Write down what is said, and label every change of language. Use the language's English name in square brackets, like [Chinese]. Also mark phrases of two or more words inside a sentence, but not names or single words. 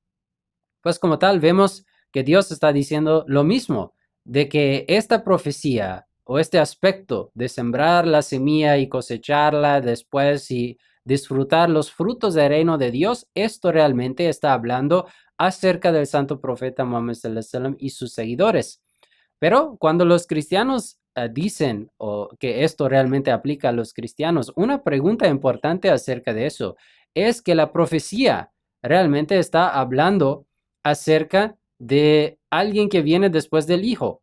[Spanish] Pues como tal, vemos que Dios está diciendo lo mismo, de que esta profecía o este aspecto de sembrar la semilla y cosecharla después y disfrutar los frutos del reino de Dios, esto realmente está hablando acerca del santo profeta Muhammad [Arabic] صلى الله عليه وسلم [Spanish] y sus seguidores. Pero cuando los cristianos dicen que esto realmente aplica a los cristianos, una pregunta importante acerca de eso es que la profecía realmente está hablando acerca de alguien que viene después del Hijo.